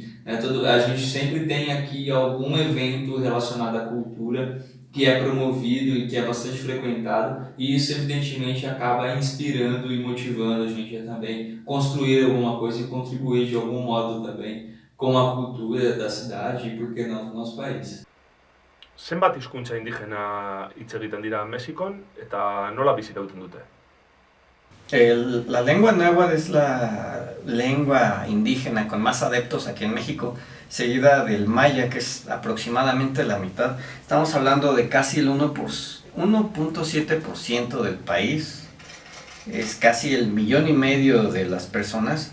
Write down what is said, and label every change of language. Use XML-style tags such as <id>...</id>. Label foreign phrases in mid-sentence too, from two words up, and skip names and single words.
<pt>A gente sempre tem aqui algum evento relacionado à cultura que é promovido e que é bastante frequentado, e isso evidentemente acaba inspirando e motivando a gente a também construir alguma coisa e contribuir de algum modo também com a cultura da cidade e, por que não, do nosso país.</pt> <eu>Zenbat hizkuntza indigena hitz egiten dira Mexikon eta nola bizirauten dute?</eu> <es>La lengua náhuatl es la lengua indígena con más adeptos aquí en México, seguida del maya, que es aproximadamente la mitad. Estamos hablando de casi el 1.7% del país, es casi el 1,5 millones de las personas.</es>